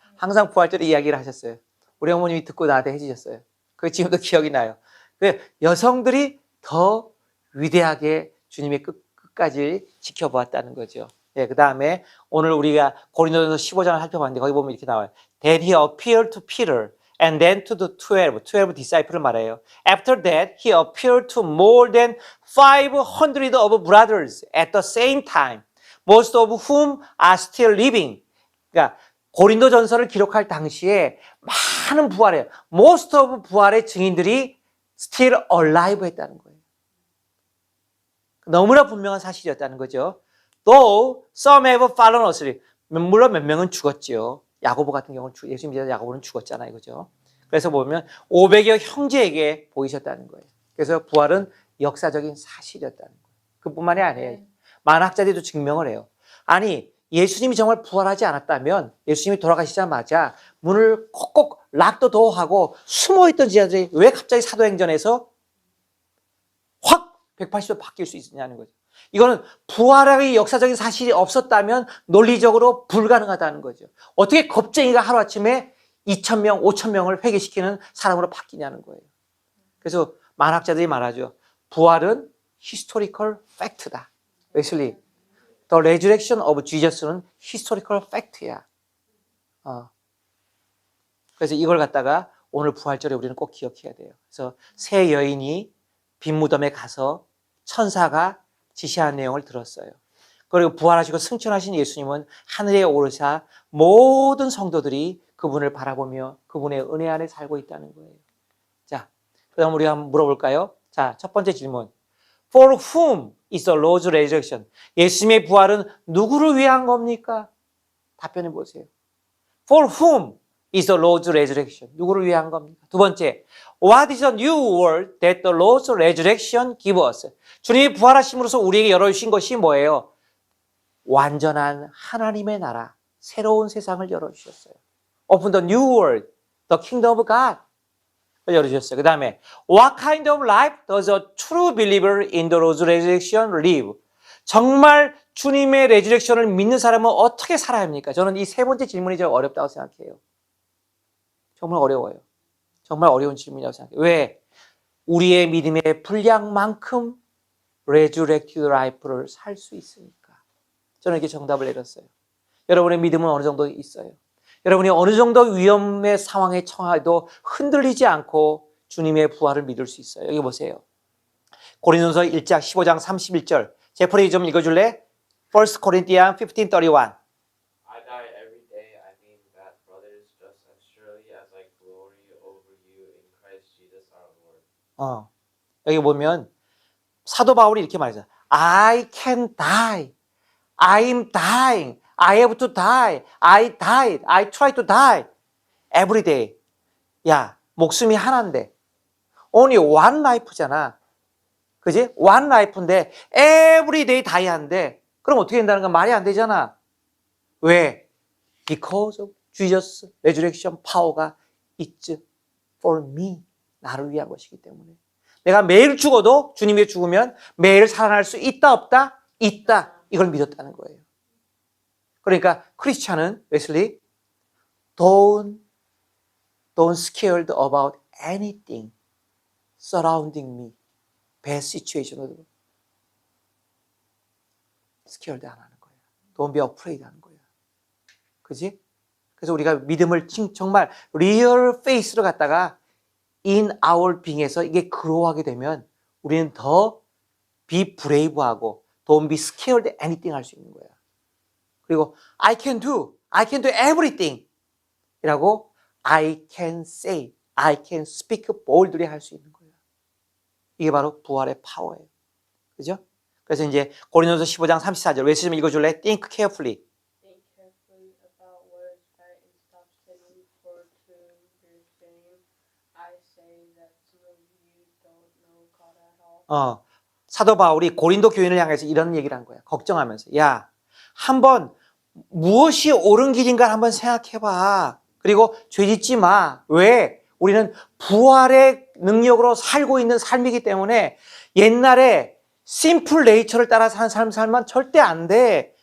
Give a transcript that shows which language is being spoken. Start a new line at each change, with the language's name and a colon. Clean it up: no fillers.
Korean: 항상 부활절에 이야기를 하셨어요. 우리 어머님이 듣고 나한테 해주셨어요. 그게 지금도 기억이 나요. 여성들이 더 위대하게 주님의 끝까지 지켜보았다는 거죠. 예, 그 다음에 오늘 우리가 고린도전서 15장을 살펴봤는데 거기 보면 이렇게 나와요.
English: Then he appeared to Peter and then to the 12 disciples
Korean: 말해요.
English: After that he appeared to more than 500 of brothers at the same time, most of whom are still living.
Korean: 그러니까 고린도전서를 기록할 당시에 많은 부활이에요.
English: Most of
Korean: 부활의 증인들이
English: still alive
Korean: 했다는 거예요. 너무나 분명한 사실이었다는 거죠.
English: Though some have fallen asleep.
Korean: 물론 몇 명은 죽었지요. 야고보 같은 경우는 예수 믿는 야고보는 죽었잖아요. 그죠? 그래서 보면 500여 형제에게 보이셨다는 거예요. 그래서 부활은 역사적인 사실이었다는 거예요. 그뿐만이 아니에요. 만학자들도 증명을 해요. 아니 예수님이 정말 부활하지 않았다면 예수님이 돌아가시자마자 문을 꼭꼭 락더도어하고 숨어있던 제자들이 왜 갑자기 사도행전에서 확 180도 바뀔 수 있느냐는 거죠. 이거는 부활의 역사적인 사실이 없었다면 논리적으로 불가능하다는 거죠. 어떻게 겁쟁이가 하루아침에 2,000명, 5,000명을 회개시키는 사람으로 바뀌냐는 거예요. 그래서 만학자들이 말하죠. 부활은
English: historical fact
Korean: 다. 웨슬리,
English: The resurrection of Jesus
Korean: 는
English: historical fact
Korean: 야. 그래서 이걸 갖다가 오늘 부활절에 우리는 꼭 기억해야 돼요. 그래서 새 여인이 빈 무덤에 가서 천사가 지시한 내용을 들었어요. 그리고 부활하시고 승천하신 예수님은 하늘에 오르사 모든 성도들이 그분을 바라보며 그분의 은혜 안에 살고 있다는 거예요. 자, 그럼 우리 한번 물어볼까요? 자, 첫 번째 질문.
English: For whom is the Lord's resurrection?
Korean: 예수님의 부활은 누구를 위한 겁니까? 답변해 보세요.
English: For whom is the Lord's resurrection?
Korean: 누구를 위한 겁니까? 두 번째,
English: What is the new world that the Lord's resurrection gives us?
Korean: 주님이 부활하심으로써 우리에게 열어주신 것이 뭐예요? 완전한 하나님의 나라, 새로운 세상을 열어주셨어요.
English: Open the new world, the kingdom of God.
Korean: 열어주셨어요. 그 다음에
English: What kind of life does a true believer in the Lord's resurrection live?
Korean: 정말 주님의 레저렉션을 믿는 사람은 어떻게 살아야 합니까? 저는 이 세 번째 질문이 제일 어렵다고 생각해요. 정말 어려워요. 정말 어려운 질문이라고 생각해요. 왜? 우리의 믿음의 분량만큼
English: resurrected life
Korean: 를 살 수 있으니까. 저는 이렇게 정답을 내렸어요. 여러분의 믿음은 어느 정도 있어요. 여러분이 어느 정도 위험의 상황에 처해도 흔들리지 않고 주님의 부활을 믿을 수 있어요. 여기 보세요. 고린도전서 1장 15장 31절. 제프리 좀 읽어줄래?
English: 1 Corinthians 15:31. I die every day. I mean that, brothers, just as surely as I glory over you in Christ Jesus our Lord.
Korean: 여기 보면 사도 바울이 이렇게 말해요.
English: I can die. I'm dying. I have to die. I died. I try to die. Every day.
Korean: 야, 목숨이 하나인데.
English: Only one life잖아.
Korean: 그지?
English: One life
Korean: 인데
English: every day die
Korean: 하는데 그럼 어떻게 된다는 건 말이 안 되잖아. 왜?
English: Because of Jesus resurrection power가 it's for me.
Korean: 나를 위한 것이기 때문에. 내가 매일 죽어도 주님이 죽으면 매일 살아날 수 있다 없다? 있다. 이걸 믿었다는 거예요. 그러니까 크리스찬은
English: 웨슬리 don't scared about anything surrounding me. bad situation
Korean: 으로
English: scared
Korean: 안 하는 거예요.
English: Don't be afraid
Korean: 하는 거예요. 그지? 그래서 우리가 믿음을 정말
English: real faith
Korean: 로 갖다가
English: in our being
Korean: 에서 이게 그로하게 되면 우리는 더
English: be brave
Korean: 하고
English: don't be scared anything
Korean: 할 수 있는 거야.
English: 그리고 I can do everything
Korean: 이라고
English: I can say, I can speak boldly
Korean: 할 수 있는 거예요. 이게 바로 부활의 파워예요. 그죠? 그래서 이제 고린도전서 15장 34절 왜 좀 읽어줄래?
English: Think carefully. Think carefully about words that and stop sinning, for to your shame I say that some of you don't know God at all.
Korean: 사도 바울이 고린도 교인을 향해서 이런 얘기를 한 거야. 걱정하면서. 야, 한번 무엇이 옳은 길인가 한번 생각해봐. 그리고 죄 짓지 마. 왜? 우리는 부활의 능력으로 살고 있는 삶이기 때문에 옛날에 심플 네이처를 따라 사는 삶 살면 절대 안 돼.